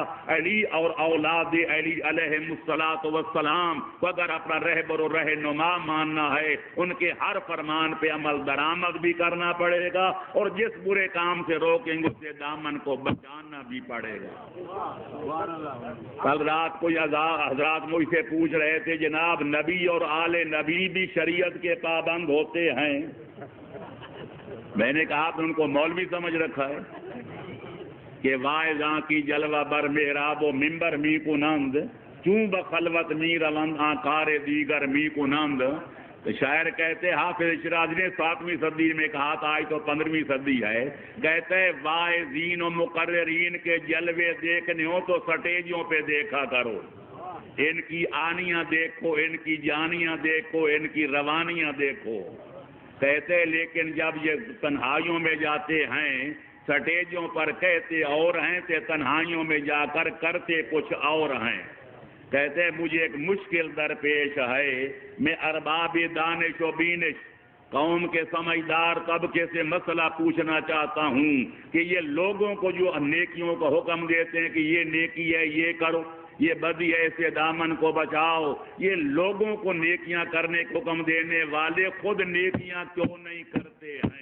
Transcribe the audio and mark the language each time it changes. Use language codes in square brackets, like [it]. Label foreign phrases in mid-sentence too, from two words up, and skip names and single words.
[ur] علی اور اولاد علی علیہ السلام کو اگر اپنا رہبر و رہنما ماننا ہے ان کے ہر فرمان پہ عمل درآمد بھی کرنا پڑے گا، اور جس برے کام سے روکیں گے اسے دامن کو بچانا بھی پڑے گا۔ کل رات کوئی حضرات مجھ سے پوچھ رہے تھے جناب نبی اور آل نبی بھی شریعت کے پابند ہوتے ہیں؟ میں نے کہا تو ان کو مولوی سمجھ رکھا ہے کہ [fa] واعظاں کی جلوہ بر محراب و ممبر می کنند، کیوں بخلوت می روند آکار دیگر می کنند۔ [ur] تو شاعر کہتے حافظ شیرازی نے 7ویں صدی میں کہا تھا، آج تو 15ویں صدی ہے، کہتے واعظین و مقررین کے جلوے دیکھنے ہو تو سٹیجوں پہ دیکھا کرو۔ ان کی آنیاں دیکھو، ان کی جانیاں دیکھو، ان کی روانیاں دیکھو. کہتے لیکن جب یہ تنہائیوں میں جاتے ہیں، سٹیجوں پر کہتے اور ہیں تے تنہائیوں میں جا کر کرتے کچھ اور ہیں. کہتے مجھے ایک مشکل درپیش ہے، میں ارباب دانش و بینش قوم کے سمجھدار طبقے سے مسئلہ پوچھنا چاہتا ہوں کہ یہ لوگوں کو جو نیکیوں کا حکم دیتے ہیں کہ یہ نیکی ہے یہ کرو، یہ بدی ہے اسے دامن کو بچاؤ، یہ لوگوں کو نیکیاں کرنے کا حکم دینے والے خود نیکیاں کیوں نہیں کرتے ہیں؟